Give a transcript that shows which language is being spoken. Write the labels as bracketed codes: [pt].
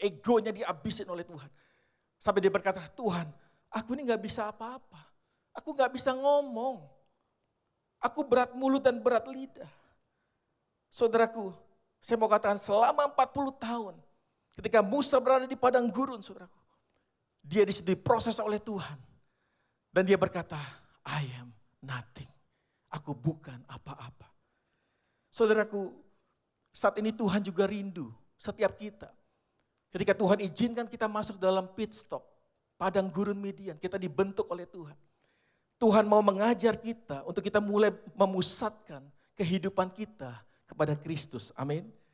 [id] Egonya dihabisin oleh Tuhan. Sampai dia berkata, Tuhan aku ini gak bisa apa-apa. Aku gak bisa ngomong. Aku berat mulut dan berat lidah. Saudaraku, saya mau katakan selama 40 tahun. Ketika Musa berada di padang gurun saudaraku. Dia diproses oleh Tuhan. Dan dia berkata, [en] I am nothing. [id] Aku bukan apa-apa. Saudaraku, saat ini Tuhan juga rindu setiap kita. Ketika Tuhan izinkan kita masuk dalam pit stop, padang gurun Midian, kita dibentuk oleh Tuhan. Tuhan mau mengajar kita untuk kita mulai memusatkan kehidupan kita kepada Kristus. Amin.